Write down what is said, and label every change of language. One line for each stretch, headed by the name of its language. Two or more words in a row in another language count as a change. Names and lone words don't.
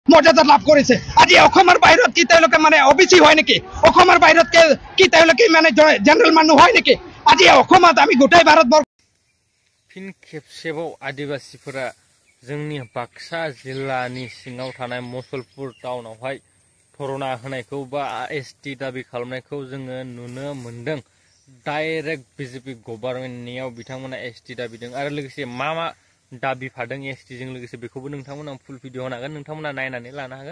Assamese: মৰ্যাদা লাভ কৰিছে। আজি অসমৰ বাহিৰত কি তেওঁলোকে মানে অবিচি হয় নেকি? অসমৰ বাহিৰত কি তেওঁলোকে মানে জেনেৰেল মানুহ হয় নেকি? আজি অসমত আমি গোটেই ভাৰতবৰ্ষ
Bodo: फिन खेबसेबाव आदिवासीफोरा जोंनि बाक्सा जिल्लानि सिङाव थानाय मुसलपुर टाउनावहाय धरना होनायखौ बा एसटि दाबि खालामनायखौ जोङो नुनो मोनदों। डाइरेक्ट बीजेपी गभर्नमेन्टनियाव बिथांमोना एसटि दाबिदों आरो लोगोसे मा मा दाबिफादों एसटिजों लोगोसे बेखौबो नोंथांमोना
English: full video
Bodo: होनो हागोन, नोंथांमोना नायनानै लानो हागोन।